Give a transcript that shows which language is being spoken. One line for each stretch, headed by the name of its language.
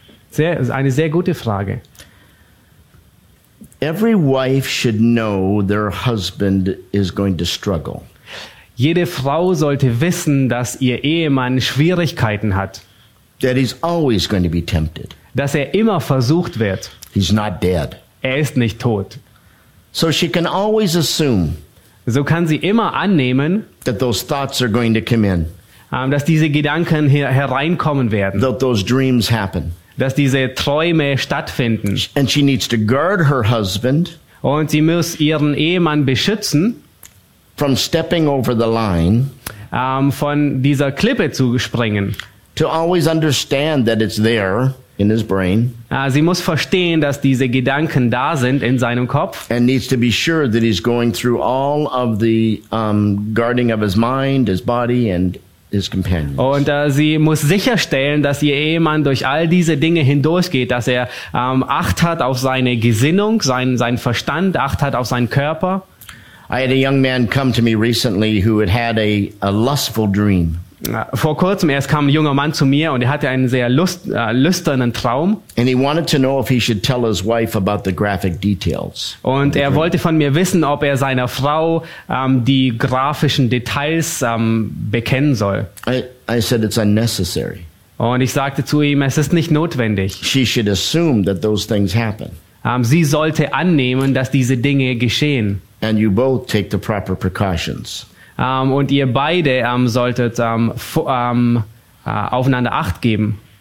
German: Sehr, eine sehr gute Frage.
English: Every wife should know their husband is going to struggle.
German: Jede Frau sollte wissen, dass ihr Ehemann Schwierigkeiten hat.
English: That he's always going to be tempted.
German: Dass er immer versucht wird.
English: He's not dead.
German: Er ist nicht tot.
English: So she can always assume.
German: So kann sie immer annehmen,
English: that those thoughts are going to come in.
German: Dass diese Gedanken hereinkommen werden.
English: That those dreams happen.
German: Dass diese Träume stattfinden.
English: And she needs to guard her husband.
German: Und sie muss ihren Ehemann beschützen.
English: From stepping over the line.
German: Von dieser Klippe zu springen.
English: To always understand that it's there in his brain.
German: Sie muss verstehen, dass diese Gedanken da sind in seinem Kopf.
English: And needs to be sure that he's going through all of the guarding of his mind, his body, and his companions.
German: Und sie muss sicherstellen, dass ihr Ehemann durch all diese Dinge hindurchgeht, dass er Acht hat auf seine Gesinnung, seinen Verstand, Acht hat auf seinen Körper.
English: I had a young man come to me recently who had had a lustful dream.
German: Vor kurzem erst kam ein junger Mann zu mir und er hatte einen sehr lüsternen Traum.
English: And he wanted to know if he should tell his wife about the graphic details.
German: Und er wollte von mir wissen, ob er seiner Frau die grafischen Details bekennen soll.
English: I said it's unnecessary.
German: Und ich sagte zu ihm, es ist nicht notwendig.
English: She should assume that those things happen.
German: Sie sollte annehmen, dass diese Dinge geschehen.
English: And you both take the proper precautions.
German: Und ihr beide solltet aufeinander Acht geben.